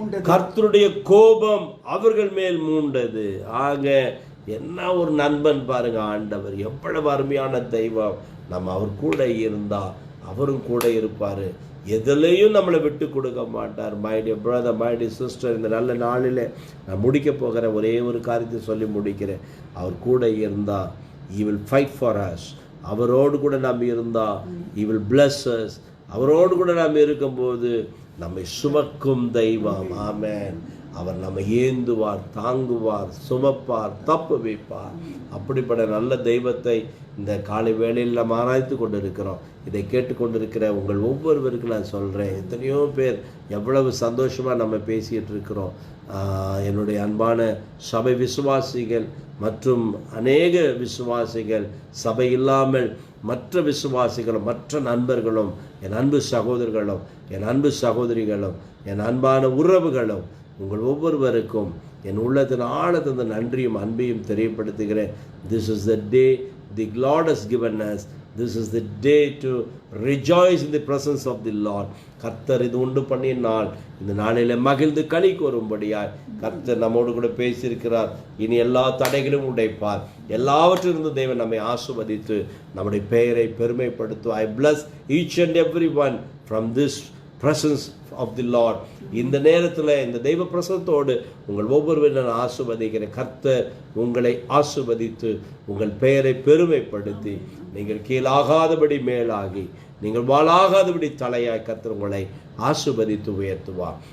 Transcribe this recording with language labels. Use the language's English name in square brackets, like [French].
[Tamil] கர்த்தருடைய கோபம் அவர்கள் மேல் மூண்டது. ஆக என்ன ஒரு நண்பன் பாருங்க ஆண்டவர். எவ்வளவு அருமையான தெய்வம். நம்ம அவர் கூட இருந்தா அவரும் கூட இருப்பாரு. எதுலையும் நம்மளை விட்டு கொடுக்க மாட்டார். [English] my dear brother, my dear sister, [Tamil] இந்த நல்ல நாளில் நான் முடிக்க போகிற ஒரே ஒரு காரியத்தை சொல்லி முடிக்கிறேன். அவர் கூட இருந்தா [English] he will fight for us. [Tamil] அவரோடு கூட நாம் இருந்தா [English] he will bless us. [Tamil] அவரோடு கூட நாம் இருக்கும்போது நம்மை சுமக்கும் தெய்வம். ஆமென். அவர் நம்ம ஏந்துவார், தாங்குவார், சுமப்பார், தப்பு வைப்பார். அப்படிப்பட்ட நல்ல தெய்வத்தை இந்த காலை வேளையில் நாம் ஆராய்த்து கொண்டு இருக்கிறோம். இதை கேட்டுக்கொண்டிருக்கிற உங்கள் ஒவ்வொருவருக்கும் நான் சொல்கிறேன், எத்தனையோ பேர் எவ்வளவு சந்தோஷமாக நம்ம பேசிகிட்டு இருக்கிறோம். என்னுடைய அன்பான சபை விசுவாசிகள் மற்றும் அநேக விசுவாசிகள் சபை இல்லாமல் மற்ற விசுவாசிகளும் மற்ற நண்பர்களும் என் அன்பு சகோதரர்களும் என் அன்பு சகோதரிகளும் என் அன்பான உறவுகளும் உங்கள் ஒவ்வொருவருக்கும் என் உள்ளத்தின் ஆழத்தின் நன்றியும் அன்பையும் தெரியப்படுத்துகிறேன். [English] This is the day the Lord has given us. This is the day to rejoice in the presence of the Lord. [Tamil] கர்த்தர் இது உண்டு பண்ணிய நாள். இந்த நாளில் மகிழ்ந்து களி கூறும்படியாய் கர்த்தர் நம்மோடு கூட பேசியிருக்கிறார். இனி எல்லா தடைகளும் உடைப்பார். எல்லாவற்றிலிருந்து தேவன் நம்மை ஆசீர்வதித்து நம்முடைய பெயரை பெருமைப்படுத்தும். [English] I bless each and every one from this presence of the Lord. [Tamil] இந்த நேரத்தில் இந்த தெய்வ பிரசனத்தோடு உங்கள் ஒவ்வொருவரும் நான் ஆசீர்வதிக்கிறேன். கர்த்தர் உங்களை ஆசீர்வதித்து உங்கள் பெயரை பெருமைப்படுத்தி நீங்கள் கீழாகாதபடி மேலாகி நீங்கள் வாழாகாதபடி தலையாய் கர்த்தர் உங்களை ஆசீர்வதித்து உயர்த்துவார்.